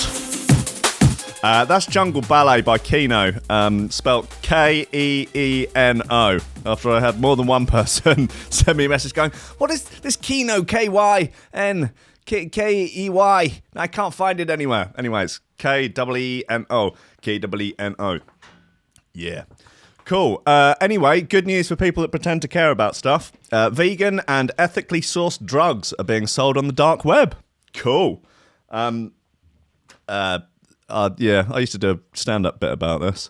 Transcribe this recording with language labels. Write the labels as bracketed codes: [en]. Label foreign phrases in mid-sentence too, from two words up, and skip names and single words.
[en] That's Jungle Ballet by Keno, spelt Keeno. After I had more than one person send me a message going, what is this Keno, K-Y-N, K-E-Y? I can't find it anywhere. Anyway, it's K-E-E-N-O, K-E-E-N-O. Yeah. Cool. Anyway, good news for people that pretend to care about stuff. Vegan and ethically sourced drugs are being sold on the dark web. Cool. Yeah, I used to do a stand-up bit about this.